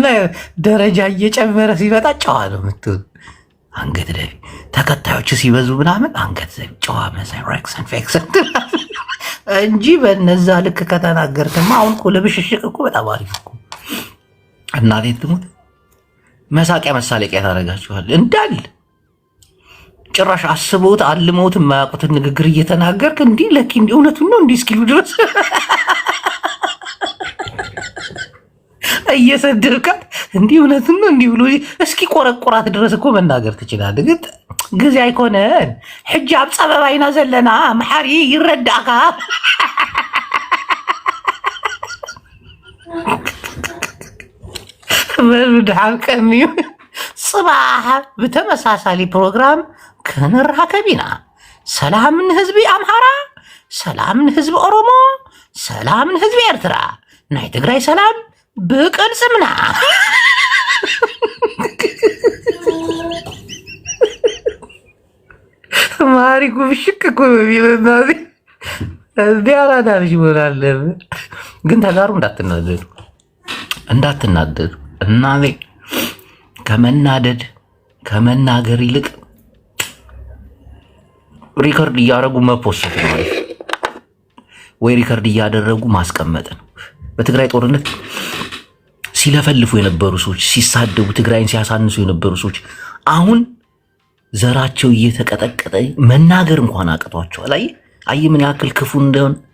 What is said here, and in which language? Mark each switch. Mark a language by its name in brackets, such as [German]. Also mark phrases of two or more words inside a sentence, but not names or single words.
[Amharic] ደረጃ እየጨመረ ሲመጣ ጨዋ ነው የምትሆኑ። አንገት ደፊ ተከታዮች ሲበዙ ምናምን አንገት ደፊ ጨዋ መሳይ ሬክሰን ፌክሰን እንጂ በነዛ ልክ ከተናገርክማ አሁን እኮ ለብሽሽቅ እኮ በጣም አሪፍ እኮ እናቴ ትሙት መሳቂያ መሳለቂያ ታደርጋችኋል እንዳል ጭራሽ አስበውት አልመውት የማያውቁትን ንግግር እየተናገርክ እንዲህ ለኪ እንዲህ እውነቱን ነው እንዲህ እስኪሉ ድረስ እየሰደብካት እንዲህ እውነቱን ነው እንዲህ ብሎ እስኪ ቆረቆራት ድረስ እኮ መናገር ትችላለህ። ግን ጊዜ [Tigrinya] አይኮነን ሕጂ ኣብ ፀበባይና ዘለና መሓሪ ይረዳእካ በድሓን ቀኒዩ ጽባሕ ብተመሳሳሊ ፕሮግራም ክንራከብ ኢና። ሰላም ንህዝቢ ኣምሓራ፣ ሰላም ንህዝቢ ኦሮሞ፣ ሰላም ንህዝቢ ኤርትራ፣ ናይ ትግራይ ሰላም ብቅልጽምና [Amharic] ማሪ ጉብሽክ እኮ በሚለና እዚህ አራዳ ልጅ መሆን አለብን። ግን ተጋሩ እንዳትናደዱ እና ከመናደድ ከመናገር ይልቅ ሪከርድ እያደረጉ መፖስት ነው ወይ ሪከርድ እያደረጉ ማስቀመጥ ነው። በትግራይ ጦርነት ሲለፈልፉ የነበሩ ሰዎች፣ ሲሳደቡ ትግራይን ሲያሳንሱ የነበሩ ሰዎች አሁን ዘራቸው እየተቀጠቀጠ መናገር እንኳን አቅቷቸዋል። አይ ምን ያክል ክፉ እንደሆነ